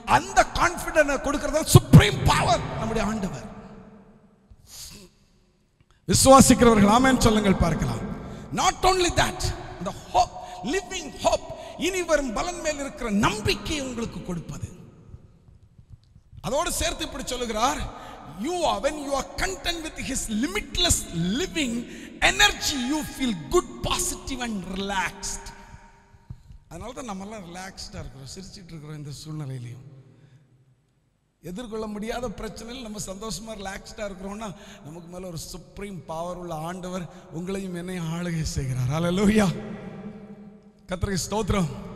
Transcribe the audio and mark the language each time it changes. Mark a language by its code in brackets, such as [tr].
[ta] அந்த கான்ஃபிடென்ட்டை கொடுக்கறதா supreme power நம்முடைய ஆண்டவர். விசுவாசிக்கிறவர்கள் ஆமென் சொல்லுங்கள் பார்க்கலாம். Not only that, [en] the hope, living hope, [ta] இனி வரும் பலன் மேல் இருக்கிற நம்பிக்கை உங்களுக்கு கொடுப்பது. அதோடு சேர்த்து இப்படி சொல்லுகிறார், [en] when you are content with his limitless living energy, you feel good, positive and relaxed. [ta] அதனால தான் நம்ம எல்லாம் ரிலாக்ஸ்டா இருக்கிறோம், சிரிச்சிட்டு இருக்கிறோம். இந்த சூழ்நிலையிலையும் எதிர்கொள்ள முடியாத பிரச்சனையில் நம்ம சந்தோஷமா ரிலாக்ஸ்டா இருக்கிறோம்னா நமக்கு மேல ஒரு சுப்ரீம் பவர் உள்ள ஆண்டவர் உங்களையும் என்னையும் ஆளுகை செய்கிறார். ஹல்லேலூயா. கர்த்தருக்கு ஸ்தோத்திரம்.